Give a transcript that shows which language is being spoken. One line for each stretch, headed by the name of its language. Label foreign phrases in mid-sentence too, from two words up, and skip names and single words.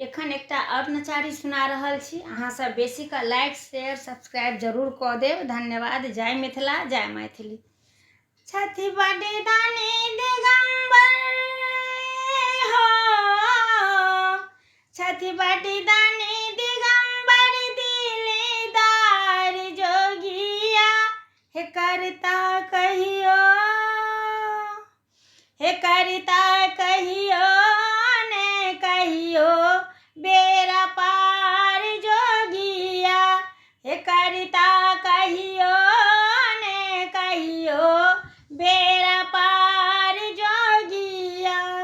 Maithili: एखन एकटा और नचारी सुना रहल छी। अहाँ सब बेसी का
English: like share subscribe
Maithili: जरूर कऽ देब। धन्यवाद। जय मिथिला, जय मैथिली। छथि बड़ी दानी दिगंबर हो, छथि बड़ी दानी दिगंबर दिलदार जोगिया, हे करता कहियो, हे करता कहियो ने कहियो बेरा पार जोगिया, हे करता कहियो ने कहियो बेरा पार जोगिया।